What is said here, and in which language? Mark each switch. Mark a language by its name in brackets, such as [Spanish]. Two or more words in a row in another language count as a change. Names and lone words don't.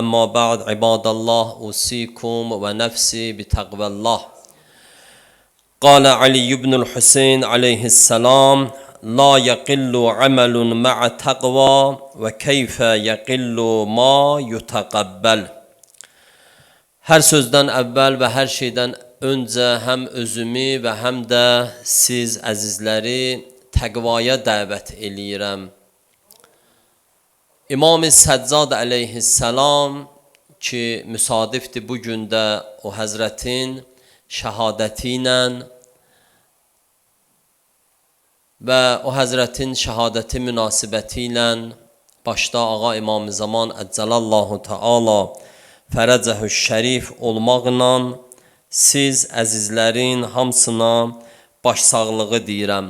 [Arabic] أما بعد عباد الله، أوصيكم ونفسي بتقوى الله. قال علي بن الحسين عليه السلام: لا يقل عمل مع تقوى وكيف يقل ما يتقبل. [Azerbaijani] Hər sözdən əvvəl və hər şeydən öncə həm özümü və həm də siz əzizləri təqvaya dəvət eləyirəm. İmam-ı Səccad əleyhissalam ki, müsadifdir bu gündə o həzrətin şəhadəti ilə və o həzrətin şəhadəti münasibəti ilə başda Ağa İmam-ı Zaman [Arabic] عجل الله تعالى فرجه الشريف [Azerbaijani] olmaqla siz əzizlərin hamısına başsağlığı deyirəm.